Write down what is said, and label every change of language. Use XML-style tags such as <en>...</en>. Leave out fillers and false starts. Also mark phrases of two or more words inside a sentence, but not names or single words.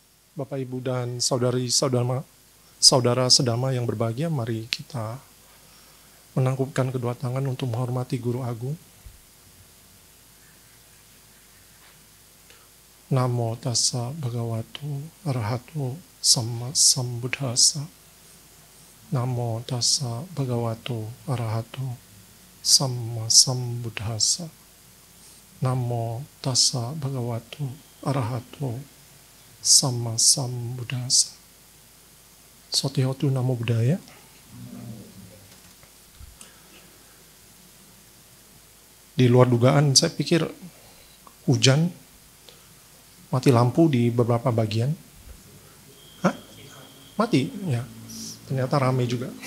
<id>Bapak, Ibu, dan saudara sedama yang berbahagia, mari kita menangkupkan kedua tangan untuk menghormati Guru Agung.</id> <pi>Namo tassa bhagavato arahato sama sambuddhassa. Namo tassa bhagavato arahato sama sambuddhassa. Namo tassa bhagavato arahato sama sambuddhassa. Sotihotu namo buddhaya.</pi> <id>Di luar dugaan, saya pikir hujan, mati lampu di beberapa bagian. Hah? Mati? Ya. Ternyata ramai juga.</id>